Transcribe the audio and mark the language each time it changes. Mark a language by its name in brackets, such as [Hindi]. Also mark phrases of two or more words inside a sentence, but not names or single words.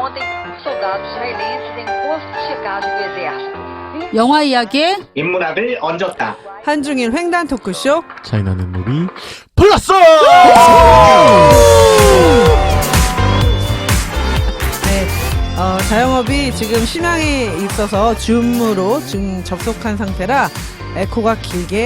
[Portuguese] Ontem, soldados israelenses em posto de checagem do exército. [Korean] 영화 이야기에 인문학을 얹었다. 한중일 횡단 토크쇼. 차이나는 무비 플러스! 네, 자영업이 지금 심양에 있어서 줌으로 지금 접속한 상태라 에코가 길게